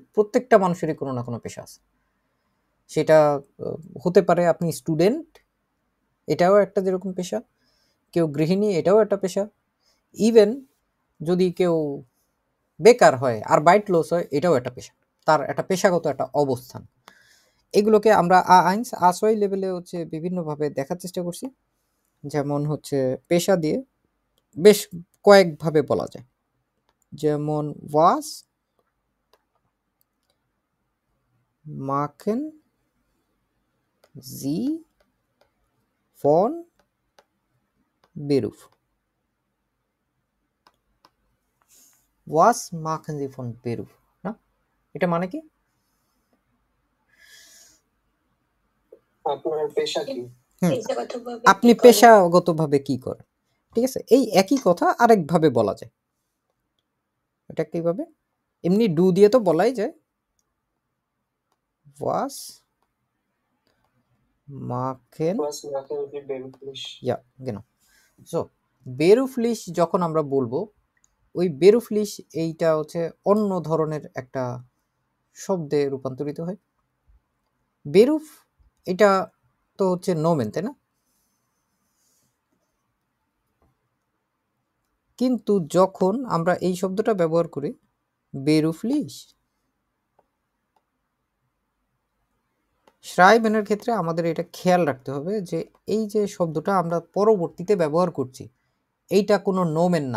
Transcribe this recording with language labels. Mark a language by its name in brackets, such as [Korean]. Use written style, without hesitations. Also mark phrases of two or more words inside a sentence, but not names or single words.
[Bangla] প্রত্যেকটা মানুষেরই কোনো না কোনো পেশা আছে। সেটা হতে পারে আপনি স্টুডেন্ট, এটাও একটা যেরকম পেশা, কেউ গৃহিণী, এটাও একটা পেশা, ইভেন যদি কেউ বেকার হয় আর বাইট লস হয়, এটাও একটা পেশা, তার একটা পেশাগত একটা অবস্থান। এগুলোকে আমরা আইনস আসওয়াই লেভেলে বিভিন্নভাবে দেখার চেষ্টা করছি। যেমন পেশা দিয়ে বেশ কয়েকভাবে বলা যায়, যেমন [German] Was machen Sie von Beruf? Was machen Sie von Beruf? [Bangla] না, এটা মানে কি? আপনার পেশা কি? আপনি পেশাগতভাবে কি করেন? ঠিক আছে, এই একই কথা আরেকভাবে বলা যায়। এটা কিভাবে? এমনি ডু দিয়ে তো বলাই যায়, [German] was machen Sie beruflich? ja genau so beruflich [Bangla] যখন আমরা বলবো, ওই বেরুফলিশ এইটা অন্য ধরনের একটা শব্দে রূপান্তরিত হয়। বেরুফ এটা তো নোমেন, তাই না? কিন্তু যখন আমরা এই শব্দটা ব্যবহার করি বেরুফলিশ, শ্রাইবেনের ক্ষেত্রে আমাদের এটা খেয়াল রাখতে হবে যে এই যে শব্দটা আমরা পরবর্তীতে ব্যবহার করছি, এইটা কোনো নোমেন না।